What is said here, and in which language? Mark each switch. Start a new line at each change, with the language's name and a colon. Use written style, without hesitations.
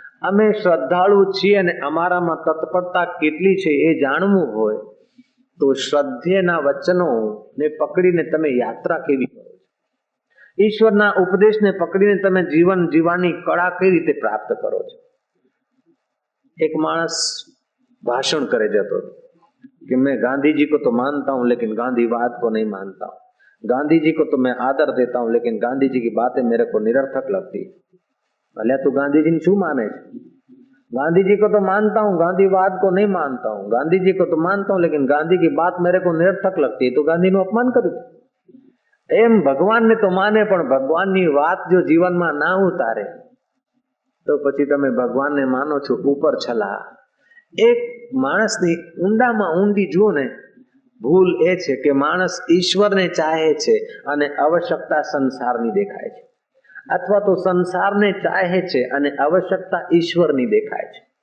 Gujarati: અમે શ્રદ્ધાળુ છીએ અને અમારામાં તત્પરતા કેટલી છે એ જાણવું હોય તો શ્રદ્ધેયના વચનો ને પકડીને તમે યાત્રા કેવી કરો, ઈશ્વરના ઉપદેશને પકડીને તમે જીવન જીવવાની કળા કઈ રીતે પ્રાપ્ત કરો છો. એક માણસ ભાષણ કરે જતો
Hindi: कि मैं गांधी जी को तो मानता हूं लेकिन गांधीवाद को नहीं मानता हूं, गांधी जी को तो मैं आदर देता हूं लेकिन गांधी जी की बातें मेरे को निरर्थक लगती. भले तू गांधी जी ने
Gujarati: શું
Hindi: माने છે? गांधी जी को तो मानता हूं, गांधीवाद को नहीं मानता हूं, गांधी जी को तो मानता हूं लेकिन गांधी की बात मेरे को निरर्थक लगती है. तो गांधी
Gujarati: નું અપમાન કર્યું. એમ ભગવાનને તો માને, પણ ભગવાનની વાત જો જીવનમાં ના ઉતારે તો પછી તમે ભગવાનને માનો છો ઉપર છલા. એક માણસની ઊંડામાં ઊંડી જુઓ ને, ભૂલ એ છે કે માણસ ઈશ્વરને ચાહે છે અને આવશ્યકતા સંસારની દેખાય છે, અથવા તો સંસારને ચાહે છે અને આવશ્યકતા ઈશ્વરની દેખાય છે.